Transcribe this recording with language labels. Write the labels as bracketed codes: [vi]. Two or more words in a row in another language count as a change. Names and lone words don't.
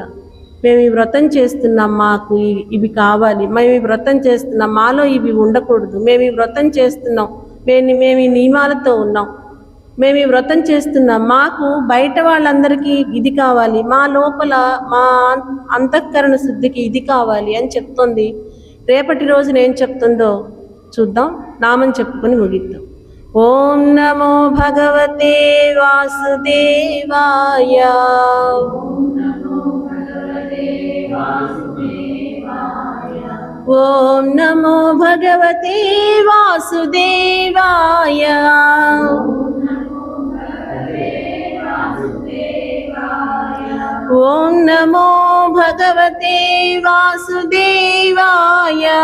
[te] మేము ఈ వ్రతం చేస్తున్నాం, మాకు ఇవి కావాలి, మేము ఈ వ్రతం చేస్తున్నాం, మాలో ఇవి ఉండకూడదు, మేము ఈ వ్రతం చేస్తున్నాం, మేము ఈ నియమాలతో ఉన్నాం, మేము ఈ వ్రతం చేస్తున్నాం, మాకు బయట వాళ్ళందరికీ ఇది కావాలి, మా లోపల మా అంతఃకరణ శుద్ధికి ఇది కావాలి అని చెప్తుంది. రేపటి రోజున ఏం చెప్తుందో చూద్దాం, నామం చెప్పుకొని ముగిద్దాం. [sa] ఓం నమో భగవతే వాసుదేవాయ. ఓం నమో భగవతే వాసుదేవాయ. ఓం నమో భగవతే వాసుదేవాయ.